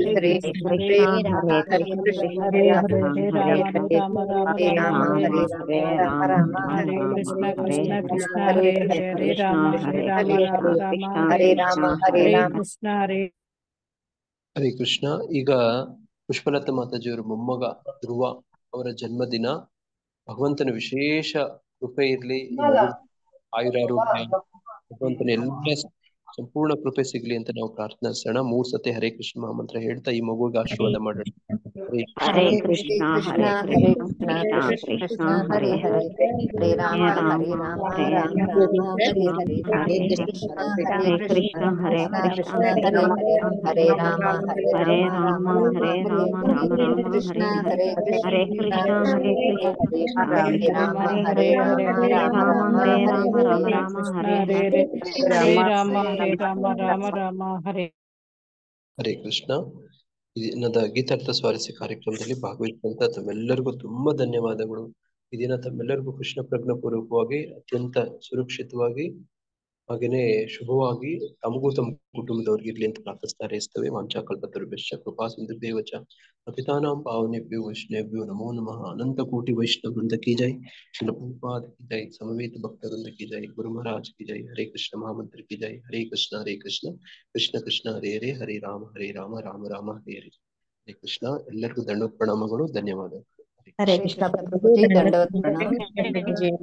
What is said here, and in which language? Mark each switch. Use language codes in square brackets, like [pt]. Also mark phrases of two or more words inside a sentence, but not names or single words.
[sa] ಹರೇ ಕೃಷ್ಣ ಹರೇ ಕೃಷ್ಣ ಕೃಷ್ಣ ಹರೇ ಹರೇ ಕೃಷ್ಣ ಹರೇ ಹರೇ ರಾಮ ಹರೇ ರಾಮ ಹರೇ ಹರೇ ರಾಮ ರಾಮ ಹರೇ ಹರೇ ರಾಮ ಕೃಷ್ಣ ಹರೇ ಕೃಷ್ಣ ಹರೇ ಕೃಷ್ಣ ಹರೇ ಹರೇ ಹರೇ ಕೃಷ್ಣ ಹರೇ ಹರೇ ರಾಮ ಕೃಷ್ಣ ಹರೇ ಕೃಷ್ಣ ರಾಮ ಕೃಷ್ಣ ಹರೇ ಹರೇ ರಾಮ ಕೃಷ್ಣ ಹರೇ ಹರೇ ಕೃಷ್ಣ. [kn] ಈಗ ಪುಷ್ಪಲತಾ ಮಾತಾಜಿಯವರ ಮೊಮ್ಮಗ ಧ್ರುವ ಅವರ ಜನ್ಮದಿನ. ಭಗವಂತನ ವಿಶೇಷ ಕೃಪೆ ಇರ್ಲಿ, ಈ ಮಗು ಆಯುರಾರೋಗ್ಯ, ಭಗವಂತನ ಎಲ್ಲ ಸಂಪೂರ್ಣ ಕೃಪೆ ಸಿಗ್ಲಿ ಅಂತ ನಾವು ಪ್ರಾರ್ಥಿಸೋಣ. 3 ಸತಿ ಹರೇ ಕೃಷ್ಣ ಮಹಾಮಂತ್ರ ಹೇಳ್ತಾ ಈ ಮಗುಗೆ ಆಶೀರ್ವಾದ ಮಾಡೋಣ. [sa] ಹರೇ ಕೃಷ್ಣ ಹರೇ ಕೃಷ್ಣ ಕೃಷ್ಣ ಕೃಷ್ಣ ಹರೇ ಹರೇ ಹರೇ ರಾಮ ಹರೇ ರಾಮ ಹರೇ ರಾಮ ಹರೇ ರಾಮ ರಾಮ ರಾಮ ಹರೇ ಹರೇ ಹರೇ ಹರೇ ಹರೇ ಕೃಷ್ಣ ಹರೇ ಕೃಷ್ಣ ಹರೇ ಕೃಷ್ಣ ಹರೇ ಕೃಷ್ಣ ಹರೇ ರಾಮ ಹರೇ ಹರೇ ರಾಮ ರಾಮ ಹರೇ ರಾಮ ರಾಮ ರಾಮ ಕೃಷ್ಣ ಹರೇ ಹರೇ ಹರೇ ಹರೇ ಕೃಷ್ಣ ಹರೇ ಕೃಷ್ಣ ಹರೇ ರಾಮ ಹರೇ ಹರೇ ಹರೇ ರಾಮ ಹರೇ ರಾಮ ರಾಮ ಹರೇ ಹರೇ ರಾಮ ರಾಮ ರಾಮ ಹರೇ ಹರೇ ಹರೇ ರಾಮ ಹರೇ ರಾಮ ರಾಮ ರಾಮ ಹರೇ. ಹರೇ ಕೃಷ್ಣ. [kn] ಈ ದಿನದ ಗೀತಾರ್ಥ ಸ್ವಾರಸ್ಯ ಕಾರ್ಯಕ್ರಮದಲ್ಲಿ ಭಾಗವಹಿಸಿದಂತ ತಮ್ಮೆಲ್ಲರಿಗೂ ತುಂಬಾ ಧನ್ಯವಾದಗಳು. ಈ ದಿನ ತಮ್ಮೆಲ್ಲರಿಗೂ ಕೃಷ್ಣ ಪ್ರಜ್ಞಾಪೂರ್ವಕವಾಗಿ ಅತ್ಯಂತ ಸುರಕ್ಷಿತವಾಗಿ ಹಾಗೇನೆ ಶುಭವಾಗಿ ತಮಗೂ ತಮ್ಮ ಕುಟುಂಬದವ್ರಿಗೆ ಇರ್ಲಿ ಅಂತ ಪ್ರಾರ್ಥಿಸ್ತಾ ಇರ್ತೇವೆ. [sa] ವಾಂಚಾಕಲ್ಪತರುಭ್ಯಶ್ಚ ಕೃಪಾ ಸಿಂಧುಭ್ಯೇವಚ ಪತಿತಾನಾಂ ಪಾವನೇಭ್ಯೋ ವೈಷ್ಣವೇಭ್ಯೋ ನಮೋ ನಮಃ. [hi] अनंत कोटि वैष्णव वृंद की जय, श्रील प्रभुपाद की जय, समवेत भक्त वृंद की जय, गुरु महाराज की जय. हरे कृष्ण महामंत्र की जय. [sa] ಹರೇ ಕೃಷ್ಣ ಕೃಷ್ಣ ಕೃಷ್ಣ ಹರೇ ಹರೇ, ಹರೇ ರಾಮ ರಾಮ ರಾಮ ಹರೇ ಹರೇ. ಹರೇ ಕೃಷ್ಣ. [kn] ಎಲ್ಲರಿಗೂ ದಂಡ ಪ್ರಣಾಮಗಳು, ಧನ್ಯವಾದಗಳು. ಹರೇ ಕೃಷ್ಣ ಪ್ರಭುಜಿ ದಂಡವತ್ ಪ್ರಣಾಮ.